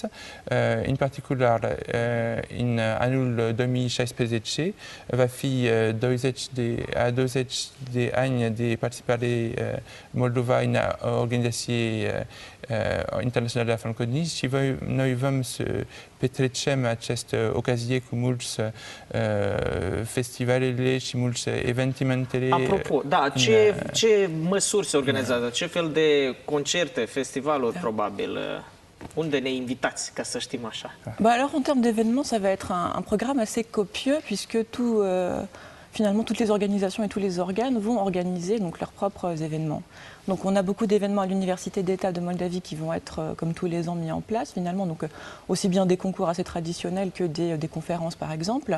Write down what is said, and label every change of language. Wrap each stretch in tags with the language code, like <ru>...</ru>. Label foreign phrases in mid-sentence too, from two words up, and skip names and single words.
<ro>În particular, în anul 2016 va fi 20 de ani de participare Moldova în Organizație Internațională a Francophonie și noi vom să petrecem această ocazie cu mulți festivalele și mulți evenimentele. Apropo, da, ce măsuri se organizează? Ce fel de concerte, festivaluri, probabil? Unde ne invitați, ca să știm așa?</ro> <fr>Alors, en termes d'événements, ça va être un programme assez copieux, puisque finalement, toutes les organisations et tous les organes vont organiser donc, leurs propres événements. Donc on a beaucoup d'événements à l'Université d'État de Moldavie qui vont être, comme tous les ans, mis en place finalement. Donc aussi bien des concours assez traditionnels que des conférences par exemple.</fr>